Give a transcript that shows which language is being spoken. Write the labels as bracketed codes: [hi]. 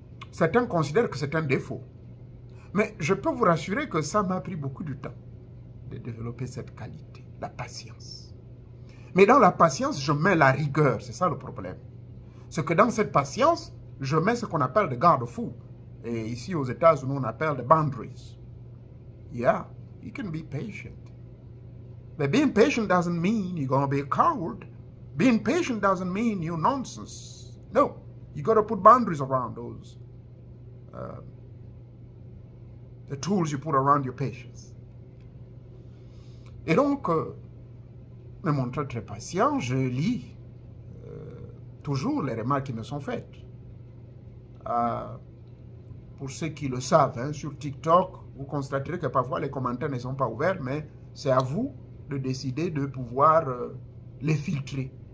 [fr] Certains considèrent que c'est un défaut. Mais je peux vous rassurer que ça m'a pris beaucoup de temps de développer cette qualité, la patience. Mais dans la patience, je mets la rigueur. C'est ça le problème. C'est que dans cette patience, je mets ce qu'on appelle des garde-fous. Et ici aux États-Unis, on appelle des boundaries. [en] Yeah, you can be patient. But being patient doesn't mean you're going to be a coward. Being patient doesn't mean you're nonsense. No, you got to put boundaries around those. The tools you put around your patience. [fr] Et donc, me montrant très patient, je lis toujours les remarques qui me sont faites. Pour ceux qui le savent, hein, sur TikTok, vous constaterez que parfois les commentaires ne sont pas ouverts, mais c'est à vous de décider de pouvoir les filtrer.